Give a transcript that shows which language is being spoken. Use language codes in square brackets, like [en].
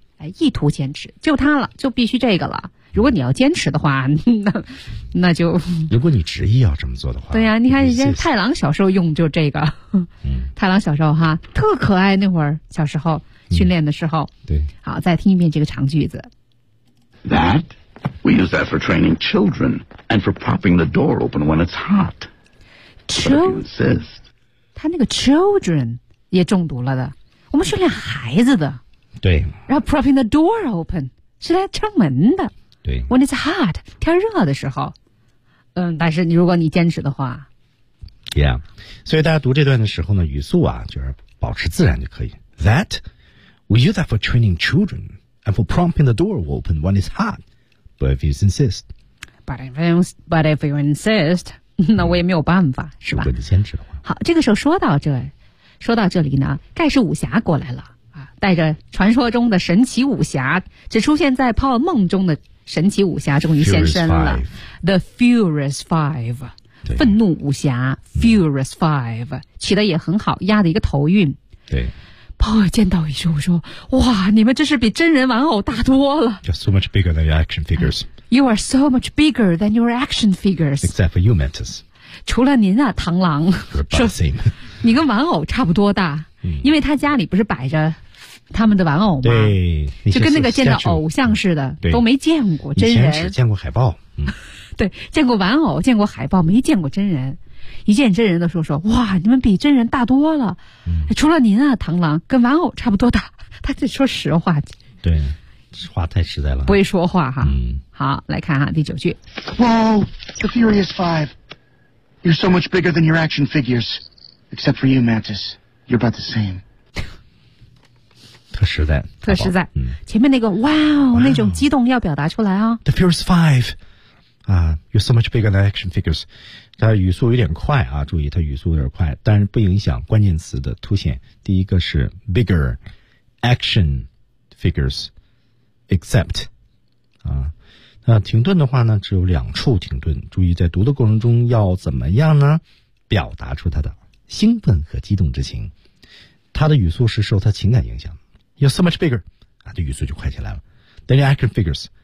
[zh] 哎，意图坚持就它了就必须这个了如果你要坚持的话，那就如果你执意要这么做的话，对呀、你看人家太郎小时候用就这个，太郎小时候哈特可爱，那会儿小时候训练的时候，对，好，再听一遍这个长句子。 [en] That we use that for training children and for popping the door open when it's hot. [zh] Children, 他那个 children 也中毒了的，我们训练孩子的，对，然后 [en] popping the door open [zh] 是来撑门的。对 [en] When it's hot, [zh] 天热的时候但是如果你坚持的话 [en] Yeah, [zh] 所以大家读这段的时候呢语速啊就是保持自然就可以 [en] That, we use that for training children and for prompting the door open when it's hot But if you insist But if you insist [zh] 那我也没有办法、是吧如果你坚持的话好这个时候说到这里呢盖世武侠过来了啊，带着传说中的神奇武侠只出现在泡梦中的神奇武侠终于现身了 The Furious Five 愤怒武侠 Furious Five 起得也很好压的一个头韵对鲍尔见到一说我说哇你们这是比真人玩偶大多了 [en] You're so much bigger than your action figures You are so much bigger than your action figures Except for you Mantis [zh] 除了您啊螳螂 [en] You're about the same [zh] 你跟玩偶差不多大因为他家里不是摆着他们的玩偶吗对就跟那个见到偶像似的都没见过真人以前只见过海报、对见过玩偶见过海报没见过真人一见真人的时候说哇你们比真人大多了、除了您啊螳螂跟玩偶差不多大他就说实话对话太实在了不会说话哈、好来看哈第九句 [en] Whoa, the Furious Five You're so much bigger than your action figures Except for you Mantis You're about the same [zh] 特实在前面那个哇哦那种激动要表达出来啊 [en] The Furious Five、You're so much bigger than action figures [zh] 它语速有点快啊注意它语速有点快但是不影响关键词的凸显第一个是 [en] bigger action figures except [zh] 那停顿的话呢只有两处停顿注意在读的过程中要怎么样呢表达出它的兴奋和激动之情它的语速是受它情感影响 [en] You're so much bigger. [zh] 啊这语速就快起来了。 [en] Than your action figures.